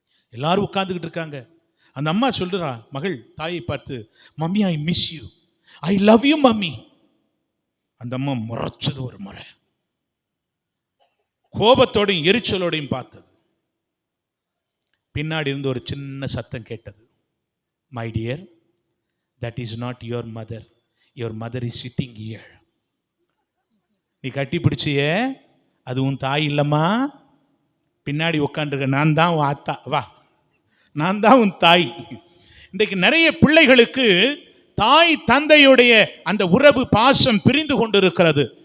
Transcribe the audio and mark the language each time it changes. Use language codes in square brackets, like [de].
[ta] எல்லாரும் உட்கார்ந்துக்கிட்டு இருக்காங்க. அந்த அம்மா சொல்றா, மகள் தாயை பார்த்து, [en] Mummy I miss you, I love you mummy. [ta] அந்த அம்மா முறைச்சது ஒரு முறை, கோபத்தோடையும் எரிச்சலோடையும் பார்த்தது. பின்னாடி இருந்து ஒரு சின்ன சத்தம் கேட்டது, [en] My dear, that is not your mother, your mother is sitting here. [ta] நீ கட்டி பிடிச்சியே அது உன் தாய் இல்லம்மா, பின்னாடி உட்காந்துருக்க நான் தான் உன் ஆத்தா, வா நான் தான் உன் தாய். இன்றைக்கு நிறைய பிள்ளைகளுக்கு தாய் தந்தையுடைய அந்த உறவு பாசம் பிரிந்து கொண்டு இருக்கிறது.